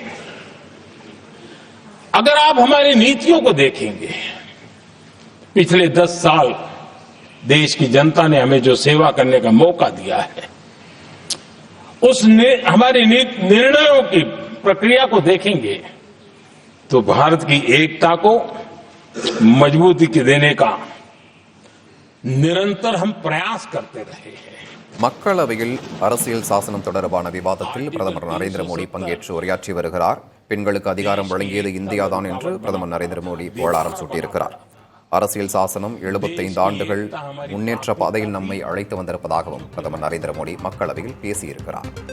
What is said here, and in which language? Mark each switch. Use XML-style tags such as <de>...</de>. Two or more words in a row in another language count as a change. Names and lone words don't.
<hi>अगर आप हमारी नीतियों को देखेंगे, पिछले 10 साल देश की जनता ने हमें जो सेवा करने का मौका दिया है, हमारे निर्णयों की प्रक्रिया को देखेंगे तो भारत की एकता को मजबूती देने का निरंतर हम प्रयास करते रहे हैं।</hi> <ta>மக்களவையில் அரசியல் சாசனம் தொடர்பான விவாதத்தில் பிரதமர் நரேந்திர மோடி பங்கேற்று உரையாற்றி வருகிறார். பெண்களுக்கு அதிகாரம் வழங்கியது இந்தியாதான் என்று பிரதமர் நரேந்திர மோடி புகழாரம் சூட்டியிருக்கிறார். அரசியல் சாசனம் 75 ஆண்டுகள் முன்னேற்ற பாதையில் நம்மை அழைத்து வந்திருப்பதாகவும் பிரதமர் நரேந்திர மோடி மக்களவையில் பேசியிருக்கிறார்.</ta>